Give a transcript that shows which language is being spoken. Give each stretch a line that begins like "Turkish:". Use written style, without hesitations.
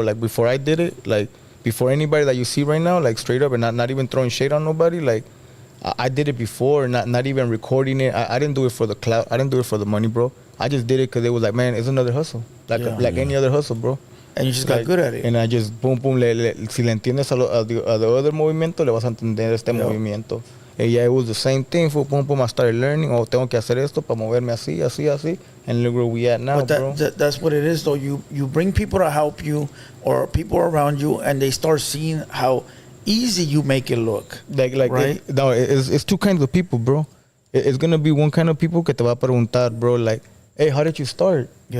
English: Like before I did it, like before anybody that you see right now, like straight up, and not even throwing shade on nobody, like I did it before, not even recording it. I didn't do it for the clout. I didn't do it for the money, bro. I just did it because it was like, man, it's another hustle, like any other hustle, bro. And you just got good at it. And I just boom,
Spanish: si le entiendes a
English: the other
Spanish: movimiento, le vas a entender este movimiento.
English: And yeah, it was the same thing. Boom, I started learning.
Spanish: Oh, tengo que hacer esto para moverme así.
English: And look where we at now, But bro. that's what it is, though. You bring people to help you or people around you, and they start seeing how easy you make it look. Like right? It's two kinds of people, bro. It's gonna be one kind of people
Spanish: que te va a preguntar,
English: bro, like, hey, how did you start? Yeah.